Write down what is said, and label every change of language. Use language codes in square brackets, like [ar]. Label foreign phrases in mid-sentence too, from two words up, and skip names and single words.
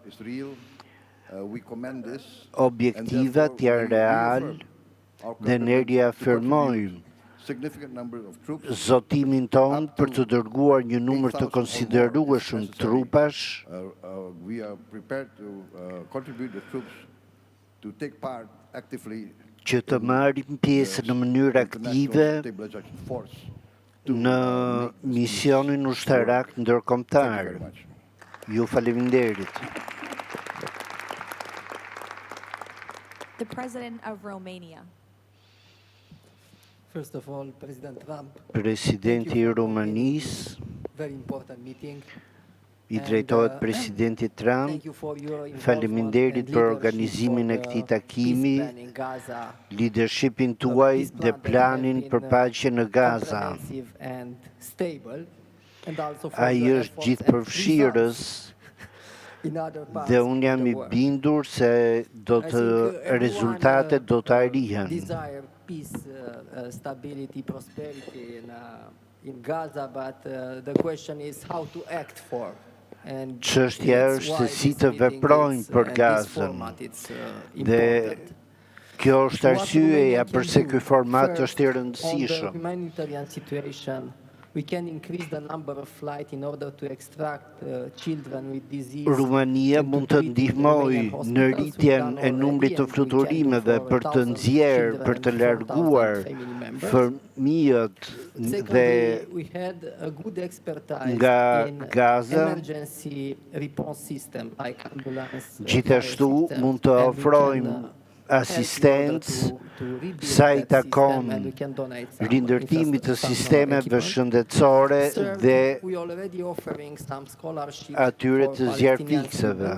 [sq] Objektivat janë real dhe ne riafirmojmë zotimin ton për të dërguar një numër të konsiderueshëm trupash që të marrin pjesë në mënyrë aktive në misionin ushtarak ndërkombëtar. Ju faleminderit. [en] The President of Romania. First of all, President Trump. [sq] Presidenti I Rumanisë, [en] Very important meeting. [sq] I drejtohet Presidentit Trump. Faleminderit për organizimin e këtij takimi, leadershipin tuaj dhe planin për paqe në Gaza. Ai është gjithëpërfshirës dhe unë jam I bindur se rezultatet do të arrihen. [en] Peace, stability, prosperity in Gaza, but the question is how to act for. [sq] Çështja është se si të veprojnë për Gazën. Dhe kjo është arsyeja pse ky format është I rëndësishëm. [en] We can increase the number of flights in order to extract children with disease. [sq] Rumania mund të ndihmojë në rritjen e numrit të fluturimeve për të nxjerrë, për të larguar fëmijët dhe nga Gaza. Gjithashtu mund të ofrojmë asistencë sa I takon rindërtimit të sistemeve shëndetësore dhe atyre të zjarfikseve.